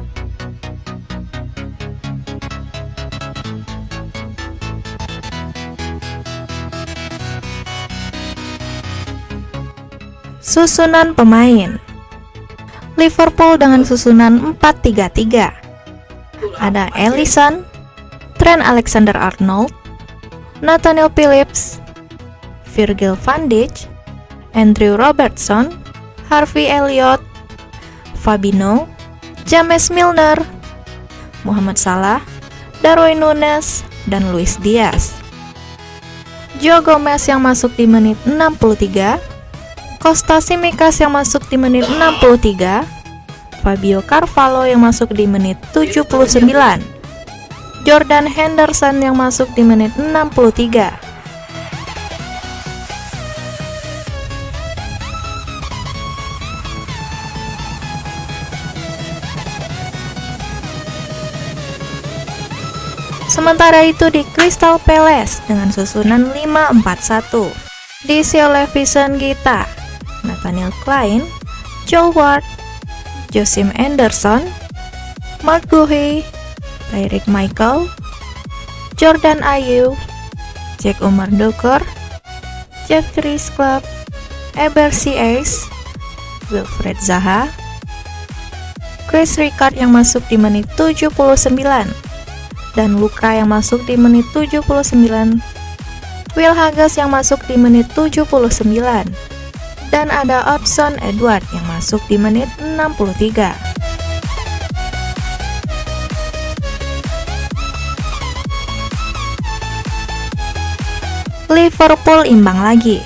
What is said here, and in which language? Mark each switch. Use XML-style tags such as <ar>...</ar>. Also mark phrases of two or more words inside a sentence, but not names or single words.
<id>Susunan pemain Liverpool dengan susunan 4-3-3. Ada Alisson, Trent Alexander-Arnold, Nathaniel Phillips, Virgil van Dijk, Andrew Robertson, Harvey Elliott, Fabinho, James Milner, Mohamed Salah, Darwin Núñez, dan Luis Diaz. Joe Gomez yang masuk di menit 63, Costa Tsimikas yang masuk di menit 63, Fabio Carvalho yang masuk di menit 79, Jordan Henderson yang masuk di menit 63. Sementara itu di Crystal Palace dengan susunan 5-4-1 diisi oleh Vincent Gita, Nathaniel Klein, Joel Ward, Josim Anderson, Mark Guehi, Tyrick Michael, Jordan Ayew, Jack Umar Dokor, Jeffrey Schlupp, Eber Ciez, Wilfried Zaha, Chris Rijkaard yang masuk di menit 79, dan Luka yang masuk di menit 79, Will Hughes yang masuk di menit 79, dan ada Odsonne Edouard yang masuk di menit 63. Liverpool imbang lagi.</id>